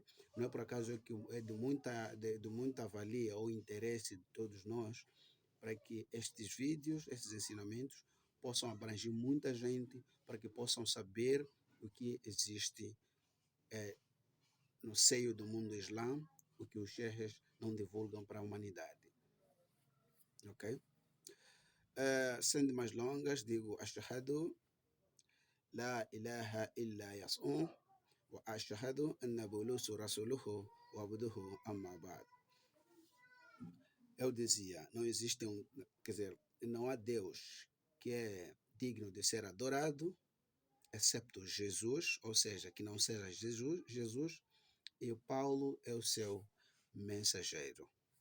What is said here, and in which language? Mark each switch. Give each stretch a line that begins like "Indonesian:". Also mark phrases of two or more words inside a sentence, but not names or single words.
Portuguese: Não é por acaso que é de muita valia ou interesse de todos nós para que estes vídeos, estes ensinamentos possam abranger muita gente, para que possam saber o que existe no seio do mundo islã, o que os shehes não divulgam para a humanidade, ok? Sendo mais longas, digo
Arabic: أشهد لا إله إلا يسوع وأشهد أن بولس رسوله وعبده أما بعد.
Portuguese: Eu dizia, não há Deus que é digno de ser adorado, excepto Jesus, ou seja, que não seja Jesus, e o Paulo é o seu mensageiro.